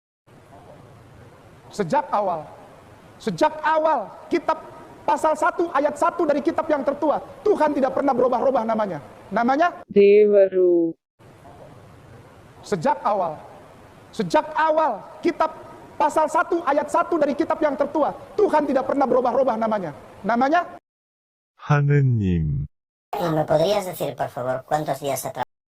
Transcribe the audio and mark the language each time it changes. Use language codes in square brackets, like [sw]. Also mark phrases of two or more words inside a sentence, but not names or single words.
[id] Sejak awal kitab pasal 1 ayat 1 dari kitab yang tertua, Tuhan tidak pernah berubah-ubah namanya. Namanya Devaru. Sejak awal kitab pasal 1 ayat 1 dari kitab yang tertua, Tuhan tidak pernah berubah-ubah namanya. Namanya 하느님. [es] ¿Y me podrías decir, por favor, cuántos días se trabaja?